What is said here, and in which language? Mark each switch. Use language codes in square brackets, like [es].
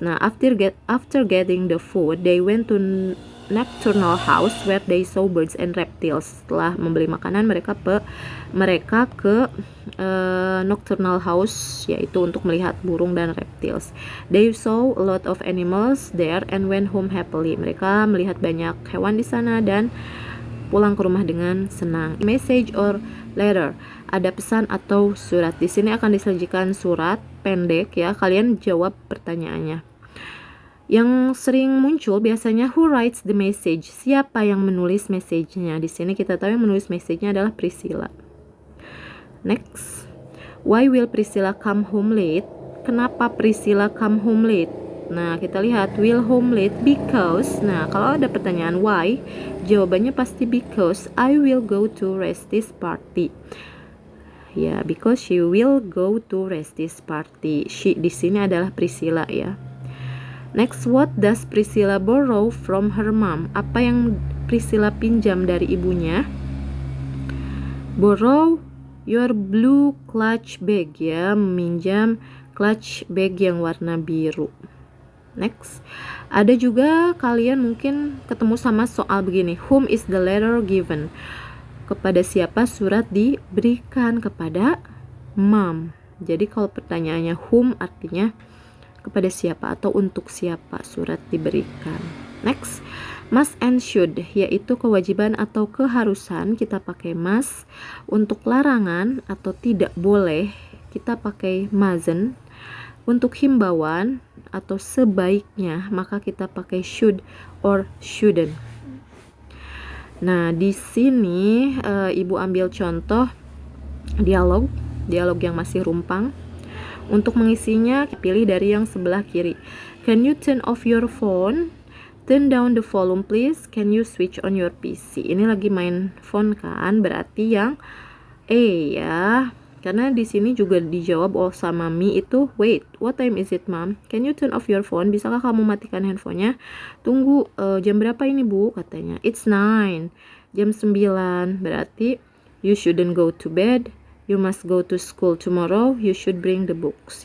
[en] Nah after getting the food, they went to nocturnal house where they saw birds and reptiles. [id] Setelah membeli makanan, mereka ke nocturnal house, yaitu untuk melihat burung dan reptiles. [en] They saw a lot of animals there and went home happily. [id] Mereka melihat banyak hewan di sana dan pulang ke rumah dengan senang. [en] Message or letter, [id] ada pesan atau surat. Di sini akan disajikan surat pendek ya. Kalian jawab pertanyaannya. Yang sering muncul biasanya [en] who writes the message, [id] siapa yang menulis message-nya. Di sini kita tahu yang menulis message-nya adalah Priscilla. [en] Next, why will Priscilla come home late? [id] Kenapa Priscilla [en] come home late? [id] Nah kita lihat [en] will home late because. [id] Nah kalau ada pertanyaan why, jawabannya pasti [en] because I will go to Resti's party. Ya, because she will go to Resti's party. [id] She di sini adalah Priscilla ya. [en] Next, what does Priscilla borrow from her mom? [id] Apa yang Priscilla pinjam dari ibunya? [en] Borrow your blue clutch bag [id] ya, meminjam clutch bag yang warna biru. Next, ada juga kalian mungkin ketemu sama soal begini, [en] whom is the letter given? [id] Kepada siapa surat diberikan? Kepada mom. Jadi kalau pertanyaannya whom artinya kepada siapa atau untuk siapa surat diberikan. Next, must and should, yaitu kewajiban atau keharusan, kita pakai must. Untuk larangan atau tidak boleh, kita pakai mustn't. Untuk himbauan atau sebaiknya, maka kita pakai should or shouldn't. Nah, di sini ibu ambil contoh dialog yang masih rumpang. Untuk mengisinya, pilih dari yang sebelah kiri. [en] Can you turn off your phone? Turn down the volume please. Can you switch on your PC? [id] Ini lagi main phone kan, berarti yang E ya. Karena di sini juga dijawab sama Mi itu, [en] wait, what time is it mom? Can you turn off your phone? [id] Bisakah kamu matikan handphonenya? Tunggu, jam berapa ini bu? Katanya, [en] it's 9. [id] Jam 9. Berarti, [en] you shouldn't go to bed. You must go to school tomorrow. You should bring the books.